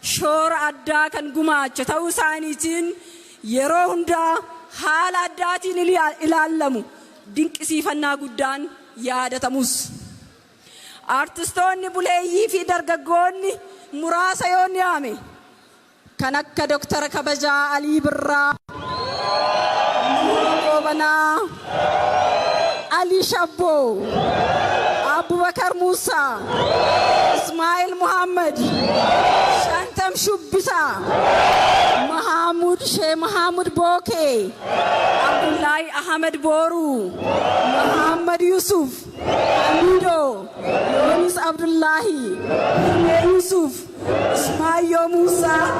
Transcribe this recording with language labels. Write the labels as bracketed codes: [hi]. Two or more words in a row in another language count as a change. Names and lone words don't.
[om] shoora addaa kan gumaacha ta'uu isaaniitiin yeroo hundaa haala addaatiin ilaallamu dinqisiifannaa guddaan yaadatamus. Artistoonni buleeyyii fi dargaggoonni muraasa yoo yaame kan akka Dr. Kabajaa Alii Birraa, Qoobanaa, Ali Shabboo, Abubakar Musa, Ismail Muhammad, Shantam Shubbisaa, Sheikh Mahamud Boke, Abdullahi Ahmed Boru, Muhammad Yusuf, Hamido, Yunus Abdullahi, Yusuf, Ismail Musa,